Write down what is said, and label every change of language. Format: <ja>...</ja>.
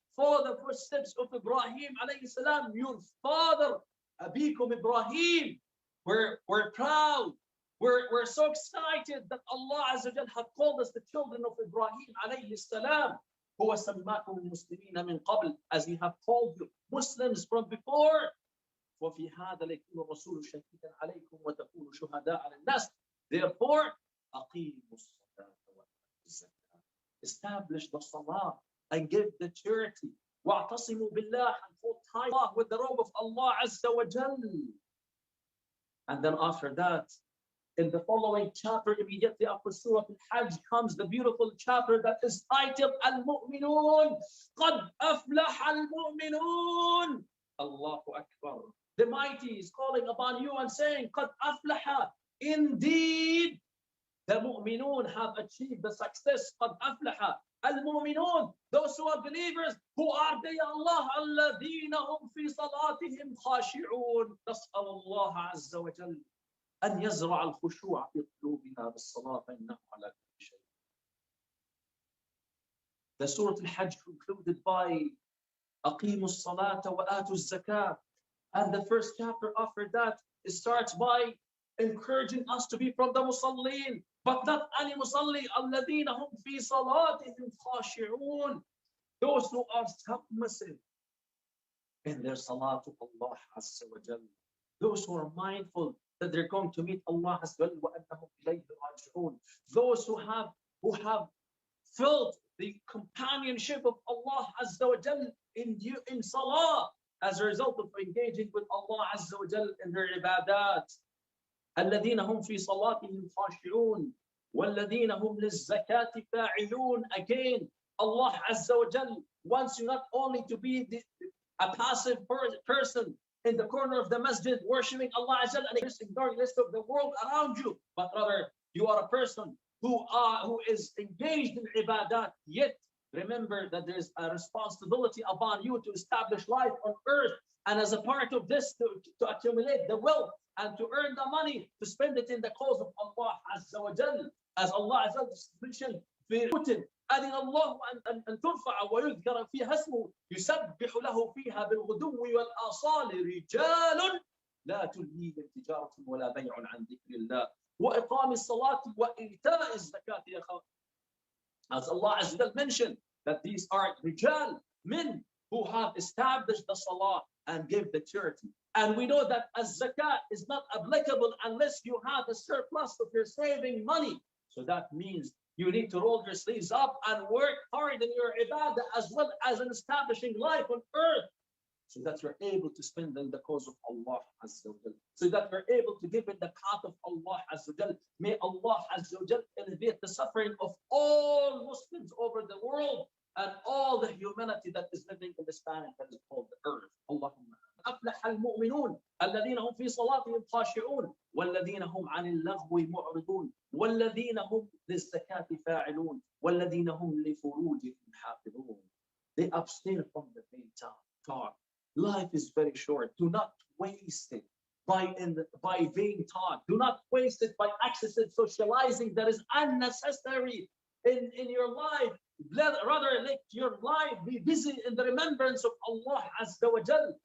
<en>Follow the footsteps of Ibrahim alayhi salam, your father, Abikum Ibrahim. We're proud. We're so excited that Allah Azza wa Jal have called us the children of Ibrahim alayhi salam.</en> <ar>هو سماكم المسلمين من قبل,</ar> <en>as he have called you Muslims from before.</en> <ar>وفي هذا ليكون الرسول شهيدا عليكم وتكونوا شهداء على الناس. Therefore, أقيموا الصلاة وآتوا الزكاة.</ar> <en>Establish the salah and give the charity.</en> <ar>واعتصموا بالله,</ar> <en>and hold tight with the robe of Allah Azza wa Jal. And then after that, in the following chapter, immediately after Surah Al-Hajj, comes the beautiful chapter that is titled Al-Mu'minun.</en> <ar>قَدْ أَفْلَحَ الْمُؤْمِنُونَ. Allahu Akbar.</ar> <en>The mighty is calling upon you and saying,</en> <ar>قَدْ أَفْلَحَ.</ar> <en>Indeed, the mu'minun have achieved the success.</en> <ar>قَدْ أَفْلَحَ الْمُؤْمِنُونَ.</ar> <en>Those who are believers, who are they, Allah?</en> <ar>الَّذِينَ هُمْ فِي صَلَاتِهِمْ خَاشِعُونَ. نسأل الله عز وجل أن يزرع الخشوع في قلوبنا بالصلاة فإنه على كل شيء.</ar> <en>The Surah Al-Hajj concluded by</en> <ar>أقيموا الصلاة وآتوا الزكاة.</ar> <en>And the first chapter after that, it starts by encouraging us to be from the musallin, but not any musalli.</en> <ar>الذين هم في صلاتهم خاشعون.</ar> <en>Those who are submissive in their salah to Allah Azza wa Jal. Those who are mindful that they're going to meet Allah Azza wa Jal. Those who have felt the companionship of Allah Azza wa Jal in salah as a result of engaging with Allah Azza wa Jal in their ibadat.</en> <ar>الذين هم في صلاتهم خاشعون والذين هم للزكاة فاعلون.</ar> <en>Again, Allah Azza wa Jal wants you not only to be a passive person in the corner of the masjid worshiping Allah Azza wa Jal and ignoring the rest of the world around you, but rather you are a person who is engaged in ibadat. Yet remember that there is a responsibility upon you to establish life on earth, and as a part of this to accumulate the wealth and to earn the money to spend it in the cause of Allah Azza wa Jal. As Allah Azza wa Jal mentioned,</en> <ar>أذن الله أن ترفع ويذكر فيها اسمه يسبح له فيها بالغدو والآصال رجال لا تلهيهم تجارة ولا بيع عن ذكر الله وإقام الصلاة وإيتاء الزكاة.</ar> <en>As Allah Azza wa Jal mentioned that these are rijal, men who have established the salah and give the charity. And we know that as zakat is not applicable unless you have a surplus of your saving money. So that means you need to roll your sleeves up and work hard in your ibadah as well as in establishing life on earth, so that you're able to spend in the cause of Allah Azza wa Jal, so that you're able to give in the path of Allah Azza wa Jal. May Allah Azza wa Jal alleviate the suffering of all Muslims over the world and all the humanity that is living in this planet that is called the earth.</en> <ar>Allahumma. أفلح المؤمنون الذين هم في صلاتهم خاشعون والذين هم عن اللغو معرضون والذين هم للزكاة فاعلون والذين هم لفروجهم حافظون.</ar> <en>They abstain from the vain talk. Life is very short. Do not waste it by vain talk. Do not waste it by excessive socializing that is unnecessary in your life. Rather, let your life be busy in the remembrance of Allah Azza wa Jal.</en>